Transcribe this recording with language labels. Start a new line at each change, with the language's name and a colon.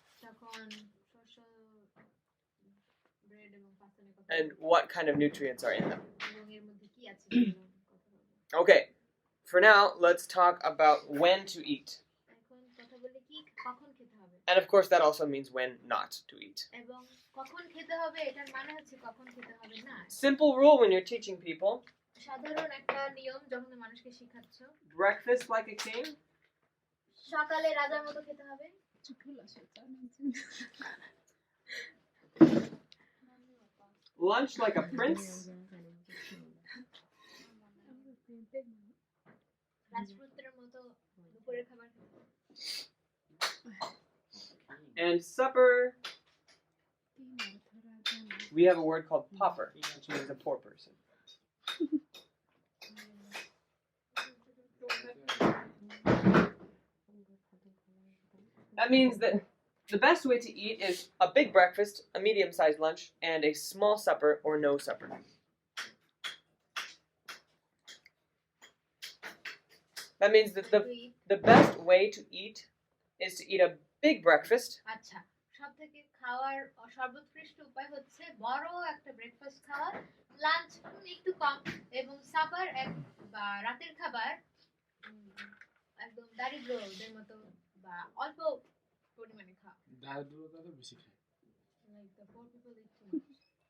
Bangla: তখন শস্য ব্রেড এবং পাস্তা নিয়ে কথা
English: and what kind of nutrients are in them.
Bangla: এবং এর মধ্যে কি আছে সেগুলো কথা বলবো।
English: Okay. For now, let's talk about when to eat.
Bangla: এখন কথা বলি কি কখন খেতে হবে,
English: And of course, that also means when not to eat.
Bangla: এবং কখন খেতে হবে এটার মানে হচ্ছে কখন খেতে হবে না।
English: Simple rule when you're teaching people:
Bangla: সাধারণ একটা নিয়ম যখন তুমি মানুষকে শেখাচ্ছ,
English: breakfast like a king,
Bangla: সকালে রাজার মতো খেতে হবে,
English: lunch like a prince,
Bangla: রাজপুত্রের মতো দুপুরের খাবার খেতে হবে।
English: and supper. We have a word called pauper, which means a poor person. That means that the best way to eat is a big breakfast, a medium-sized lunch, and a small supper or no supper. That means that the best way to eat is to eat a big breakfast,
Bangla: আচ্ছা, সবথেকে খাওয়ার সর্বোৎকৃষ্ট উপায় হচ্ছে বড় একটা breakfast খাওয়া, lunch একটু কম, এবং সাপার বা রাতের খাবার একদম দারিদ্রদের মতো বা অল্প পরিমাণে খাওয়া। দারিদ্রতা তো বেশি খায়।
English: Like the poor people eat too much.